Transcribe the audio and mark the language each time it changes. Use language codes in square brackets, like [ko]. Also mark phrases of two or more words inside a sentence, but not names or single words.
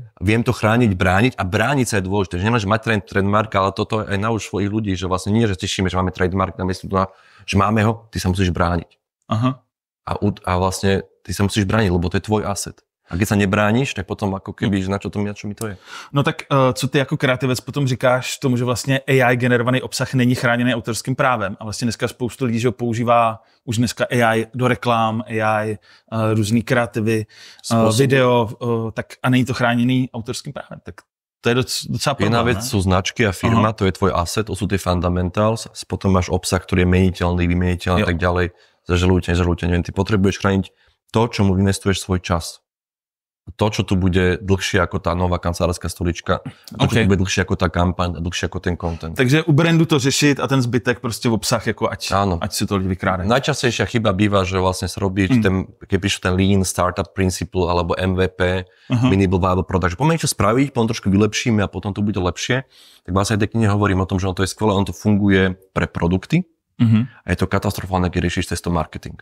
[sk] Viem to chrániť, brániť a brániť sa je dôležité. Že nemáš mať trademark, ale toto aj nauč svojich ľudí, že vlastne nie, že tešíme, že máme trademark namiesto toho, že máme ho, ty sa musíš brániť. A vlastne ty sa musíš brániť, lebo to je tvoj asset. A keď sa nebráníš, tak potom ako keby, že na čo mi to je. [cs] No tak co ty jako kreativec potom říkáš tomu, že vlastně AI generovaný obsah není chráněný autorským právem a vlastně dneska spoustu lidí, že ho používá už dneska AI do reklám, AI, různý kreativy, video, tak a není to chráněný autorským právem. Tak to je docela problém. [sk] Jedna vec sú značky a firma, to je tvoj asset, to sú tie fundamentals, potom máš obsah, ktorý je meniteľný, vymeniteľný a tak ďalej, zažalujte, neviem, ty potrebuješ chrániť to, čomu investuješ svoj čas. To, čo tu bude dlhšie ako tá nová kancelárska stolička, to, čo tu bude dlhšie ako tá kampaň a dlhšie ako ten content. [cs] Takže u brandu to řešit a ten zbytek prostě v obsah, jako ať si to lidi vykrádajú. [sk] Najčastejšia chyba býva, že vlastne sa robí, keď píšu ten [en] Lean Startup Principle [sk] alebo MVP, [en] Minimal Viable Product, [sk] že poďme niečo spraviť, potom trošku vylepšíme a potom to bude lepšie. Tak vlastne aj knihe hovorím o tom, že to je skvelé, on to funguje pre produkty, a je to katastrofálne, keď riešiš cez to marketing.